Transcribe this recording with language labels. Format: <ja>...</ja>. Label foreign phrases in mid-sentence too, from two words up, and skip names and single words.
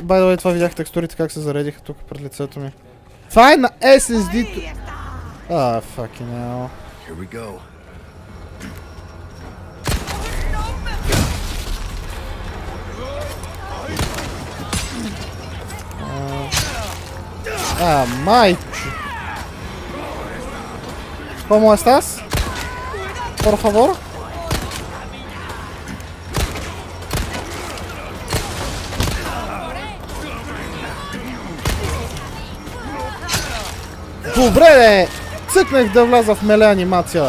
<en>By the way,</en> <bg>това видях текстурите как се заредиха тук пред лицето ми. Това е на SSD-то...</bg> <en>fucking hell. Here we go.</en> <bg>Майче.</bg> <es>¿Cómo estás? Por favor.</es> <bg>Добре, бе! Цъкнах да вляза в меле анимация.</bg>